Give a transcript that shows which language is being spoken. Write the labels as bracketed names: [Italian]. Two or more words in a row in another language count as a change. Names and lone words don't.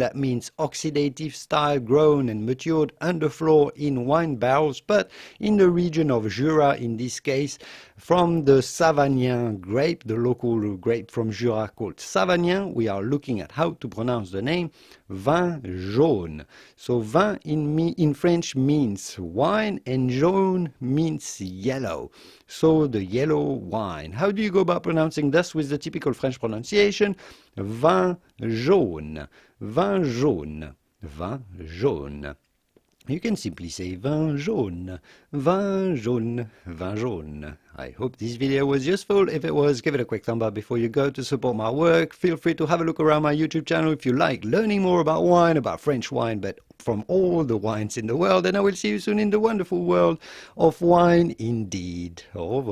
[English] That means oxidative style grown and matured underfloor in wine barrels, but in the region of Jura in this case, from the Savagnin grape, the local grape from Jura called Savagnin. We are looking at how to pronounce the name [French] Vins Jaunes. [English] So vin in French means wine and jaune means yellow. So the yellow wine. How do you go about pronouncing this with the typical French pronunciation? [French] Vin jaune, vin jaune, vin jaune. [English] You can simply say [French] vin jaune, vin jaune, vin jaune. [English] I hope this video was useful. If it was, give it a quick thumb up before you go to support my work. Feel free to have a look around my YouTube channel if you like learning more about wine, about French wine, but from all the wines in the world. And I will see you soon in the wonderful world of wine indeed.